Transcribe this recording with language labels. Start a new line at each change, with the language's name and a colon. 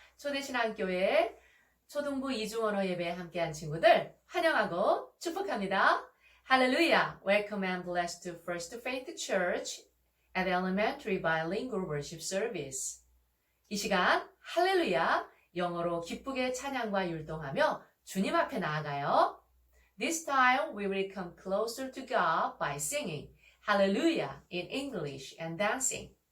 Korean: 초대신앙교회 초등부 이중언어 예배에 함께한 친구들 환영하고 축복합니다. 할렐루야!
English: Welcome and blessed to First Faith Church at Elementary Bilingual Worship Service.
Korean: 이 시간 할렐루야! 영어로 기쁘게 찬양과 율동하며 주님 앞에 나아가요.
English: This time we will come closer to God by singing Hallelujah in English and dancing.